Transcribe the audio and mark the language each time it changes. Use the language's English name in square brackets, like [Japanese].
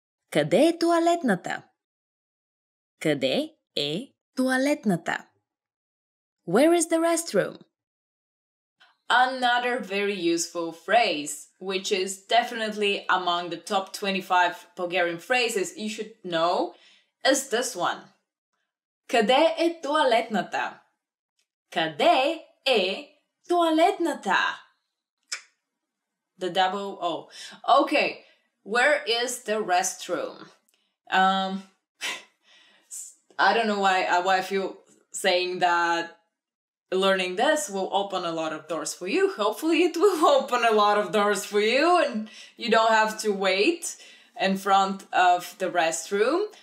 [Bulgarian] Къде е тоалетната? Къде е тоалетната? [English] Where is the restroom? Another very useful phrase, which is definitely among the top 25 Bulgarian phrases you should know, is this one. [Bulgarian] Къде е тоалетната? Къде е [English] Toaletnata. The double O. Okay, where is the restroom? I don't know why I feel saying that learning this will open a lot of doors for you. Hopefully it will open a lot of doors for you and you don't have to wait in front of the restroom.